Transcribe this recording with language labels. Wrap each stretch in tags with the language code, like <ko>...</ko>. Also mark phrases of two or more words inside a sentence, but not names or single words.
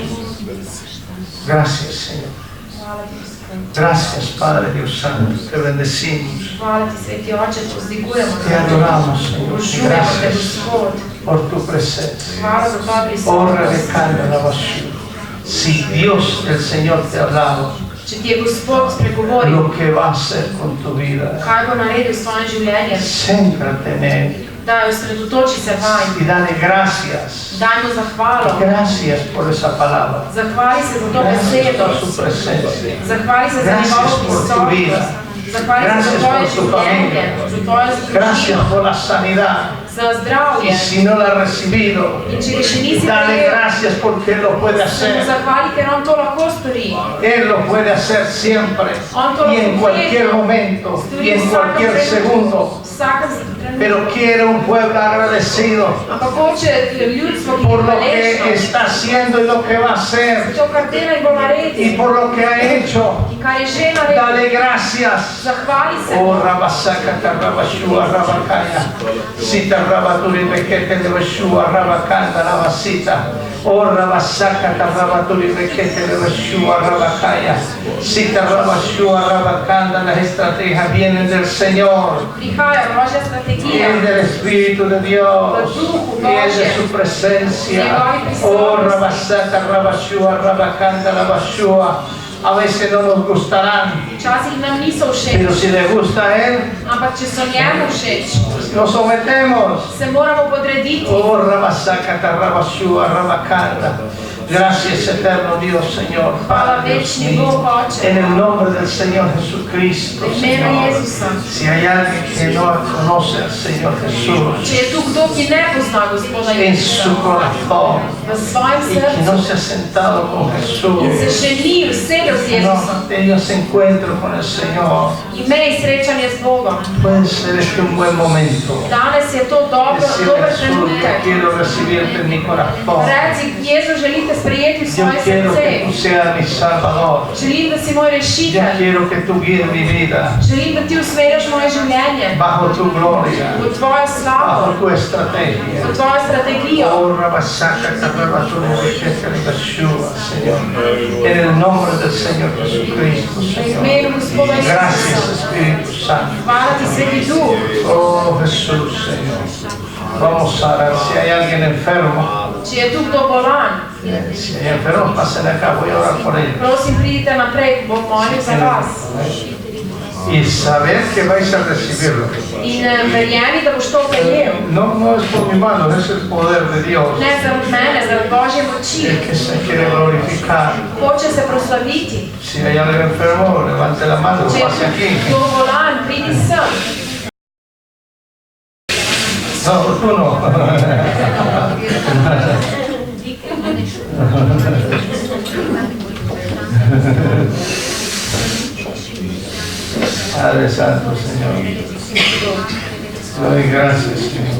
<es>Gracias, Señor.</es> <sl>Hvala ti, Gospod.</sl> <es>Gracias, Padre Dios Santo. Te bendecimos.</es> <sl>Hvala ti, Sveti Oče, pozdigujemo</sl> <es>Te adoramos, Señor.</es> <sl>Obožujemo te,</sl> <es>Gracias</es> <sl>Gospod.</sl> <es>por tu presencia.</es> <sl>Hvala za tvojo Oh, prisotnost. Rebecana la Bashu.</sl> <es>Si Dios, el Señor, te ha hablado,</es> <sl>Če ti je Gospod spregovoril,</sl> <es>lo que va a hacer con tu vida,</es> <sl>kaj bo naredil s tvojim življenjem,</sl> <es>céntrate en Él</es> <sl>daj, osredotoči se vanj.</sl> <es>y dale gracias.</es> <sl>Daj mu zahvalo.</sl> <es>Gracias por esa palabra.</es> <sl>Zahvali se za to</sl> <es>Gracias</es> <sl>besedo.</sl> <es>por su presencia.</es> <sl>Zahvali se za</sl> <es>Gracias</es> <sl>njegovo</sl> <es>por tu vida.</es> <sl>prisotnost. Zahvali se</sl> <es>Gracias</es> <sl>za tvoje</sl> <es>por tu</es> <sl>življenje,</sl> <es>familia.</es> <sl>za tvojo</sl> <es>Gracias</es> <sl>družino,</sl> <es>por la sanidad.</es> <sl>za zdravje.</sl> <es>Y si no la has recibido,</es> <sl>In če ga še nisi</sl> <es>dale</es> <sl>prejel,</sl> <es>gracias porque Él lo puede</es> <sl>se mu</sl> <es>hacer.</es> <sl>zahvali, ker on to lahko stori.</sl> <es>Él lo puede hacer siempre y en cualquier momento y en cualquier segundo.</es> <sl>Vsakem trenutku.</sl> <es>Pero quiere un pueblo agradecido</es> <sl>Ampak hoče ljudstvo, ki</sl> <es>por</es> <sl>je</sl> <es>lo que</es> <sl>hvaležno,</sl> <es>está haciendo y lo que va a hacer</es> <sl>to, kar dela in bo</sl> <es>y</es> <sl>naredil,</sl> <es>por lo que ha hecho.</es> <sl>in kar je že naredil.</sl> <es>Dale gracias.</es> <sl>Zahvali se mu. Oh, Rabasaka Tarabashua Rabakaya. Sita Rabaturi Bekete de Bashua Rabakanda Rabasita. Oh, Rabasaka Tarabaturi Bekete de Bashua Rabakaya. Sita Rabashua Rabakanda.</sl> <es>Las estrategias vienen del Señor.</es> <sl>Prihaja Božja strategija.</sl> <es>Y es del Espíritu de Dios y es de su presencia. Oh, Rabasata Rabashua Rabakanda Rabashua. A veces no nos gustarán,</es> <sl>Včasih nam niso</sl> <es>Pero</es> <sl>všeč,</sl> <es>si le gusta a Él,</es> <sl>ampak če so njemu všeč,</sl> <es>nos sometemos.</es> <sl>se moramo podrediti. Oh, Rabasacata, Rabashua, Rabacanda.</sl> <es>Gracias, eterno Dios, Señor.</es> <sl>Hvala</sl> <es>Padre Dios</es> <sl>večni</sl> <es>mío.</es> <sl>Bog, Oče.</sl> <es>En el nombre del Señor Jesucristo,</es> <sl>V imenu</sl> <es>Señor.</es> <sl>Jezusa.</sl> <es>Si hay alguien que no conoce al Señor Jesús</es> <sl>Če je tu kdo, ki ne pozna Gospoda</sl> <es>en su</es> <sl>Jezusa</sl> <es>corazón</es> <sl>v svojem</sl> <es>y que no</es> <sl>srcu</sl> <es>se ha sentado con</es> <sl>in se</sl> <es>Jesús,</es> <sl>še ni usedel z</sl> <es>que no</es> <sl>Jezusom,</sl> <es>ha tenido ese encuentro con el Señor,</es> <sl>imej srečanje z Bogom.</sl> <es>puede ser este un buen momento.</es> <sl>Danes je to dober</sl> <es>Decirle, Jesús, yo</es> <sl>trenutek.</sl> <es>quiero recibirte en mi corazón.</es> <sl>Reci, Jezu, želite sprejeti v</sl> <es>Yo</es> <sl>svoje</sl> <es>quiero que tú</es> <sl>srce.</sl> <es>seas mi Salvador.</es> <sl>Želim, da si moj</sl> <es>Yo</es> <sl>rešitelj.</sl> <es>quiero que tú guíes mi vida</es> <sl>Želim, da ti usmerjaš moje življenje</sl> <es>bajo tu gloria,</es> <sl>v tvojo</sl> <es>bajo</es> <sl>slavo,</sl> <es>tu estrategia.</es> <sl>v tvojo strategijo. Oh, Rabasaca, Carrabatuna,</sl> <es>Riqueza, Yeshua, Señor. En el nombre del Señor Jesucristo,</es> <sl>V</sl> <es>Señor.</es> <sl>imenu Gospoda</sl> <es>Gracias,</es> <sl>Jezusa.</sl> <es>Espíritu Santo.</es> <sl>Hvala ti, Sveti Duh.</sl> <es>Oh, Jesús, Señor. Vamos a orar. Si hay alguien enfermo,</es> <sl>Če je tu kdo bolan,</sl> <es>si hay enfermos, pasen acá. Voy a orar por ellos.</es> <sl>prosim, pridite naprej, bom molil za vas.</sl> <es>Y saber que vais a recibirlo.</es> <sl>In verjemi, da boš to prejel.</sl> <es>No es por mi mano, es el poder de Dios.</es> <sl>Ne zaradi mene, zaradi Božje moči.</sl> <es>El que se quiere glorificar.</es> <sl>Hoče se proslaviti.</sl> <es>Si hay alguien enfermo, levante la mano,</es> <sl>Če</sl> <es>pase</es> <sl>je</sl> <es>aquí.</es> <sl>kdo bolan, pridi sem.</sl> <es>No, tú no. Padre Santo, Señor. Doy gracias, Señor.</es>